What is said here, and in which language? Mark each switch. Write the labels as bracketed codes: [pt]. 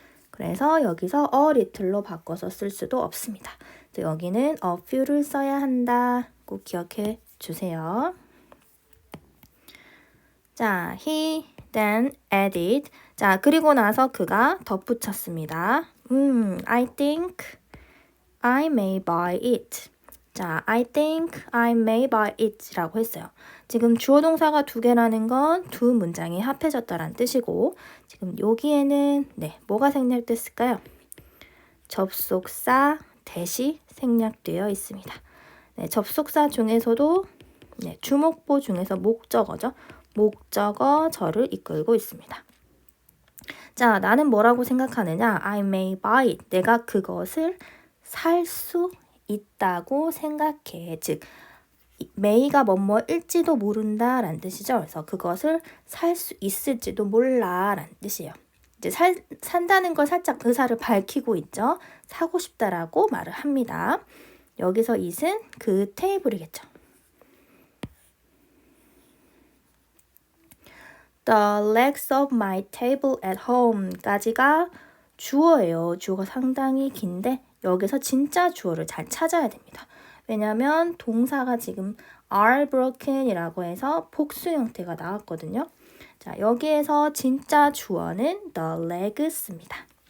[ko] 그래서 여기서 a little로 바꿔서 쓸 수도 없습니다. 여기는 a few를 써야 한다. 꼭 기억해 주세요. [en] 자, he then added. [ko] 자, 그리고 나서 그가 덧붙였습니다. [en] I think I may buy it. 자, I think I may buy it [ko] 라고 했어요. 지금 주어 동사가 두 개라는 건 두 문장이 합해졌다라는 뜻이고 지금 여기에는 네, 뭐가 생략됐을까요? 접속사 대시 생략되어 있습니다. 네, 접속사 중에서도 네, 주목보 중에서 목적어죠. 목적어절을 이끌고 있습니다. 자, 나는 뭐라고 생각하느냐? [en] I may buy it. [ko] 내가 그것을 살 수 있다고 생각해. 즉 may가 뭐뭐일지도 모른다 라는 뜻이죠. 그래서 그것을 살 수 있을지도 몰라 라는 뜻이에요. 이제 산다는 걸 살짝 의사를 밝히고 있죠. 사고 싶다라고 말을 합니다. 여기서 it은 그 테이블이겠죠. [en] The legs of my table at home까지가 [ko] 주어예요. 주어가 상당히 긴데 여기서 진짜 주어를 잘 찾아야 됩니다. 왜냐하면 동사가 지금 are broken이라고 해서 복수 형태가 나왔거든요. 자, 여기에서 진짜 주어는 the legs입니다.